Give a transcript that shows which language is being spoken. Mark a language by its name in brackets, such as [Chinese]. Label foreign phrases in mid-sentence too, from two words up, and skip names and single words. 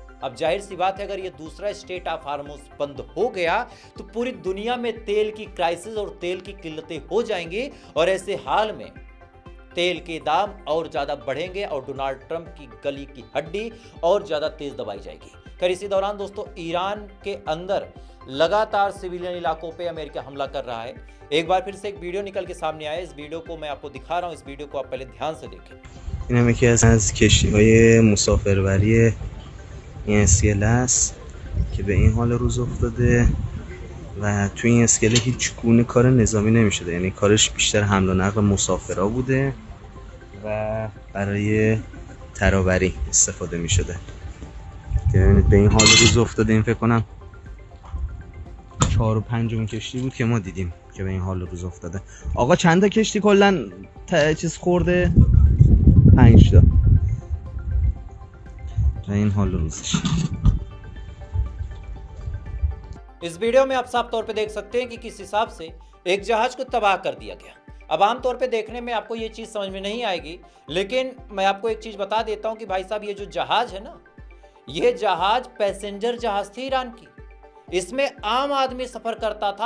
[Hindi] अब जाहिर सी बात है अगर ये दूसरा स्टेट ऑफ हार्मोज बंद हो गया तो पूरी दुनिया में तेल की क्राइसिस और तेल की किल्लतें हो जाएंगी और ऐसे हाल में तेल के दाम और ज्यादा बढ़ेंगे और डोनाल्ड ट्रंप की गली की हड्डी और ज्यादा तेज दबाई जाएगी। खैर इसी दौरान दोस्तों ईरान के अंदर लगातार सिविलियन इलाकों पे अमेरिका हमला कर रहा है। एक बार फिर से एक वीडियो निकल के सामने आया, इस वीडियो को मैं आपको दिखा रहा हूँ, इस वीडियो को आप पहले ध्यान से देखें। [Persian] اینم یکی از کشتی‌های مسافربری این اسکله است که به این حال روز افتاده و توی این اسکله هیچ گونه کار نظامی نمی‌شده، یعنی کارش بیشتر حمل و نقل مسافرا بوده و برای ترابری استفاده می‌شده که ببینید به این حال روز افتاده. این فکر کنم 4 و 5 کشتی بود که ما دیدیم که به این حال روز افتاده. آقا چند تا کشتی کلا چیز خورده؟ 5 تا. این حال روزش. [Hindi] इस वीडियो में आप साफ तौर पे देख सकते हैं कि किस हिसाब से एक जहाज को तबाह कर दिया गया। अब आमतौर पे देखने में आपको ये चीज़ समझ में नहीं आएगी, लेकिन मैं आपको एक चीज़ बता देता हूँ कि भाई साहब ये जो जहाज है ना, ये जहाज पैसेंजर जहाज थी ईरान की, इसमें आम आदमी सफ़र करता था।